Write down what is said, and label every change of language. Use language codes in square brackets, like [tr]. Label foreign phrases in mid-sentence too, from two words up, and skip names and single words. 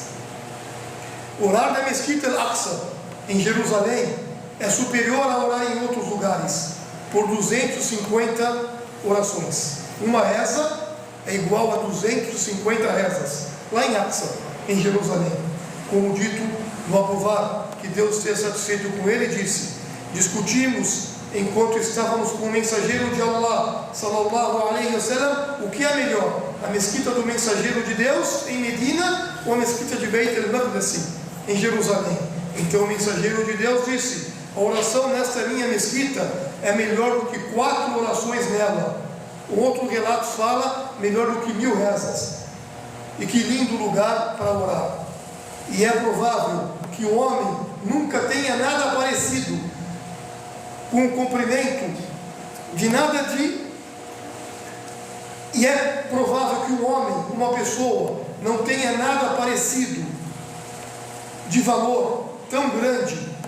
[pt] Orar na mesquita Al-Aqsa em Jerusalém é superior a orar em outros lugares por 250 orações. Uma reza é igual a 250 rezas lá em Aqsa, em Jerusalém. Como dito no Abu Dhar, que Deus esteja satisfeito com ele, disse: discutimos enquanto estávamos com o mensageiro de Allah [ar] صلى الله عليه وسلم, [pt] o que é melhor, a mesquita do mensageiro de Deus em Medina ou a mesquita de Beit al-Maqdis em Jerusalém? Então o mensageiro de Deus disse: a oração nesta minha mesquita é melhor do que 4 orações nela. O outro relato fala melhor do que 1000 rezas. E que lindo lugar para orar. E é provável que o homem nunca tenha nada parecido com o cumprimento de nada de E é provável que um homem, uma pessoa, não tenha nada parecido de valor tão grande,